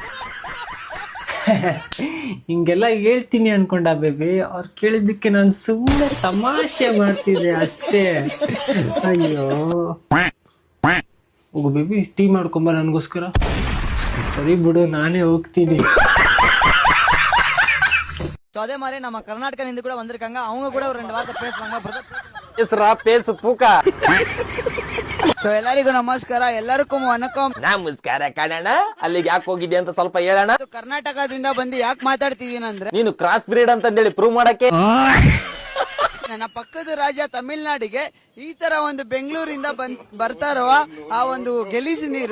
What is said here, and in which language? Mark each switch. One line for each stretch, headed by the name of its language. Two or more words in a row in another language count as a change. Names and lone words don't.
Kannada: ಹಿಂಗೆಲ್ಲ ಹೇಳ್ತೀನಿ ಅನ್ಕೊಂಡ ಬೇಬಿ, ಅವ್ರು ಕೇಳಿದ್ದಕ್ಕೆ ನಾನು ಸುಮ್ಮನೆ ತಮಾಷೆ ಮಾಡ್ತಿದ್ದೆ ಅಷ್ಟೇ. ಅಯ್ಯೋ ಹೋಗು ಬೇಬಿ, ಟೀ ಮಾಡ್ಕೊಂಬ ನನಗೋಸ್ಕರ. ಸರಿ ಬಿಡು, ನಾನೇ ಹೋಗ್ತೀನಿ.
Tamil: அதே மாதிரி நம்ம கர்நாடகா இருந்து கூட வந்திருக்காங்க, அவங்க கூட ஒரு 2 வார்த்தை பேசுவாங்க. பேசுறா பேசு பூக்கா.
Kannada: ಸೊ ಎಲ್ಲರಿಗೂ ನಮಸ್ಕಾರ, ಎಲ್ಲರಿಗೂ ವನಕಂ. ನಮಸ್ಕಾರ ಕಣಣ್ಣ. ಅಲ್ಲಿಗೆ ಯಾಕೆ ಹೋಗಿದ್ದೆ ಅಂತ ಸ್ವಲ್ಪ ಹೇಳೋಣ. ಕರ್ನಾಟಕದಿಂದ ಬಂದು ಯಾಕೆ ಮಾತಾಡ್ತಿದ್ದೀನಿ ಅಂದ್ರೆ, ನೀನು
English: cross breed
Kannada: ಅಂತಂದೇಳಿ ಪ್ರೂವ್ ಮಾಡಕ್ಕೆ. ನನ್ನ ಪಕ್ಕದ ರಾಜ್ಯ ತಮಿಳ್ನಾಡಿಗೆ ಈ ತರ ಒಂದು ಬೆಂಗಳೂರಿಂದ ಬರ್ತಾ ಇರುವ ಆ ಒಂದು ಗಲೀಜು ನೀರು,